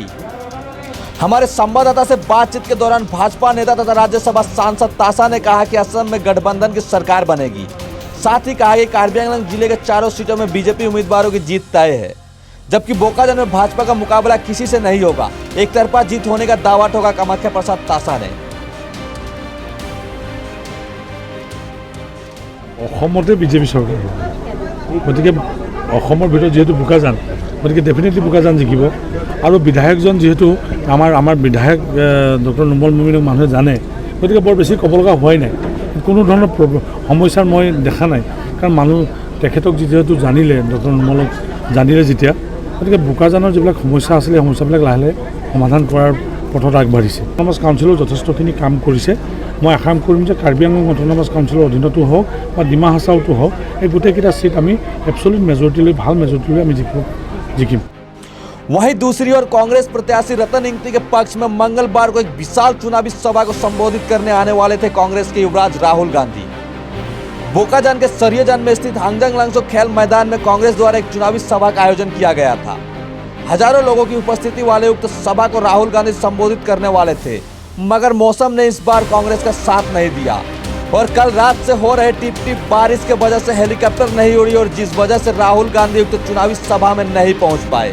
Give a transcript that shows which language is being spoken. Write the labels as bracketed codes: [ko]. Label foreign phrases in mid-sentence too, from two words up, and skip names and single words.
[hi] हमारे संवाददाता से बातचीत के दौरान भाजपा नेता तथा राज्यसभा सांसद तासा ने कहा कि असम में गठबंधन की सरकार बनेगी। साथ ही कहा कि कार्बी आंगलॉन्ग जिले के 4 सीटों में बीजेपी उम्मीदवारों की जीत तय है, जबकि बोकाजन में भाजपा का मुकाबला किसी से नहीं होगा। एक तरफा जीत होने का दावा ठोका कामाख्या प्रसाद तासा ने। [as] অসমতে বিজেপি চৰকাৰ গতিকে অসমৰ ভিতৰত যেহেতু বোকাজান, গতিকে ডেফিনেটলি বোকাজান জিকিব। আৰু বিধায়কজন যেহেতু আমাৰ বিধায়ক ডক্টৰ নুমল মোমিনক মানুহে জানে, গতিকে বৰ বেছি ক'ব লগা হোৱাই নাই। কোনো ধৰণৰ সমস্যাৰ মই দেখা নাই, কাৰণ মানুহ তেখেতক যেহেতু জানিলে, ডক্টৰ নুমলক জানিলে যেতিয়া, গতিকে বোকাজানৰ যিবিলাক সমস্যা আছিলে সেই সমস্যাবিলাক লাহে লাহে সমাধান কৰাৰ পথত আগবাঢ়িছে। অট'নমাছ কাউন্সিলেও যথেষ্টখিনি কাম কৰিছে। মই আশা কৰিম যে কাৰ্বি আংলং অট'নমাছ কাউন্সিলৰ অধীনতো হওক বা ডিমা হাছাওতো হওক, এই গোটেইকেইটা सीट আমি [en] absolute majority [as] লৈ ভাল मेजोरिटी লৈ আমি জিকিম। [hi] वहीं दूसरी ओर कांग्रेस प्रत्याशी रतन इंगती के पक्ष में मंगलवार को एक विशाल चुनावी सभा को संबोधित करने आने वाले थे कांग्रेस के युवराज राहुल गांधी। बोकाजन के सरियाजान में स्थित हांगजंग लांगसो खेल मैदान में कांग्रेस द्वारा एक चुनावी सभा का आयोजन किया गया था। हजारों लोगों की उपस्थिति वाले उक्त सभा को राहुल गांधी संबोधित करने वाले थे, मगर मौसम ने इस बार कांग्रेस का साथ नहीं दिया और कल रात से हो रहे टिप टिप बारिश के वजह से हेलीकॉप्टर नहीं उड़ी और जिस वजह से राहुल गांधी उक्त चुनावी सभा में नहीं पहुंच पाए।